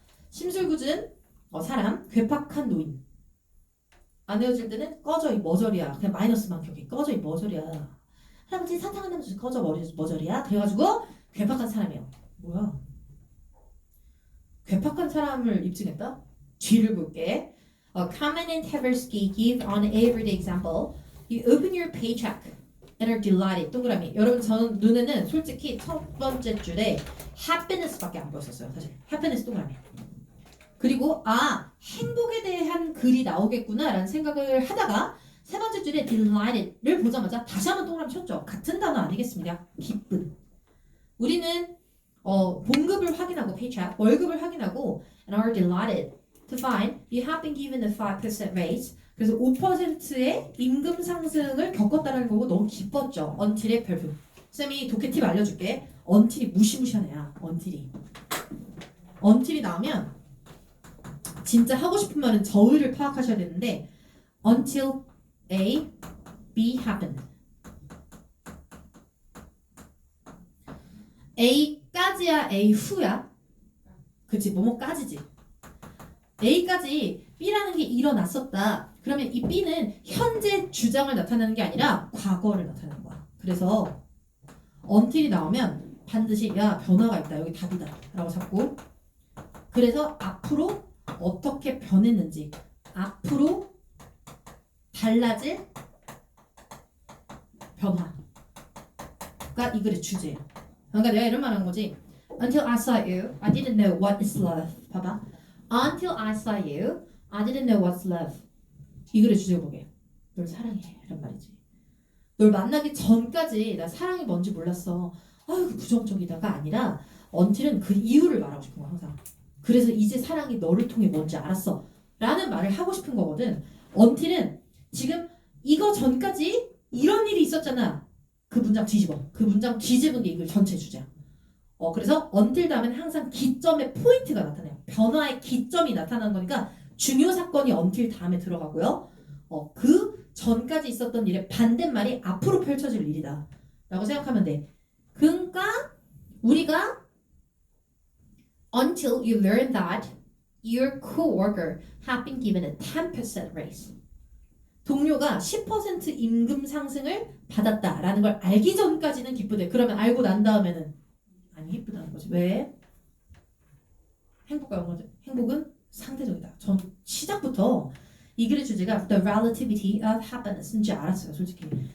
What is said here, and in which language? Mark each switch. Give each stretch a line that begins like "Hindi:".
Korean: 심술궂은 사람, 괴팍한 노인. 안 헤어질 때는 꺼져 이 머저리야. 그냥 마이너스만 기억해. 꺼져 이 머저리야. 할아버지 사탕 하나 주세요. 꺼져 머저리야. 그래가지고 괴팍한 사람이에요. 뭐야? 괴팍한 사람을 입증했다? 뒤를 볼게.
English: Kamen and Tversky give on everyday example. You open your paycheck and are delighted.
Korean: 동그라미. 여러분 저는 눈에는 솔직히 첫 번째 줄에 happiness밖에 안 보였었어요. 사실 happiness 동그라미. 그리고 행복에 대한 글이 나오겠구나라는 생각을 하다가 세 번째 줄에 delighted를 보자마자 다시 한번 동그라미 쳤죠. 같은 단어 아니겠습니까? 기쁨. 우리는 봉급을 확인하고
English: paycheck,
Korean: 월급을 확인하고
English: and are delighted to find you have been given a 5% raise.
Korean: 그래서 5%의 임금 상승을 겪었다는 거고 너무 기뻤죠. until의 별표. 쌤이 독해 팁 알려줄게. until이 무시무시한 애야. until이 나오면 진짜 하고 싶은 말은 저의를 파악하셔야 되는데
English: until A, B happened.
Korean: A까지야, A 후야. 그치, 뭐뭐까지지. A까지 B라는 게 일어났었다. 그러면 이 B는 현재 주장을 나타내는 게 아니라 과거를 나타내는 거야. 그래서 until이 나오면 반드시 야, 변화가 있다. 여기 답이다. 라고 잡고 그래서 앞으로 어떻게 변했는지 앞으로 달라질 변화가 이 글의 주제예요. 그러니까 내가 이런 말 하는 거지.
English: Until I saw you, I didn't know what is love.
Korean: 봐봐.
English: Until I saw you, I didn't know what's love.
Korean: 이 글의 주제 보게. 널 사랑해. 이런 말이지. 널 만나기 전까지 나 사랑이 뭔지 몰랐어. 아유 부정적이다가 아니라 until은 그 이유를 말하고 싶은 거야 항상. 그래서 이제 사랑이 너를 통해 뭔지 알았어 라는 말을 하고 싶은 거거든. until은 지금 이거 전까지 이런 일이 있었잖아. 그 문장 뒤집어. 그 문장 뒤집은 게 이글 전체 주제야. 그래서 until 다음에는 항상 기점의 포인트가 나타나요. 변화의 기점이 나타나는 거니까 중요 사건이 until 다음에 들어가고요. 그 전까지 있었던 일의 반대말이 앞으로 펼쳐질 일이다 라고 생각하면 돼. 그러니까 우리가
English: until you learn that your coworker have been given a 10% raise.
Korean: 동료가 10% 임금 상승을 받았다라는 걸 알기 전까지는 기쁘대. 그러면 알고 난 다음에는 안 기쁘다는 거지. 왜? 행복은 상대적이다. 전 시작부터 이 글의 주제가
English: the relativity of happiness
Korean: 인지 알았어요. 솔직히.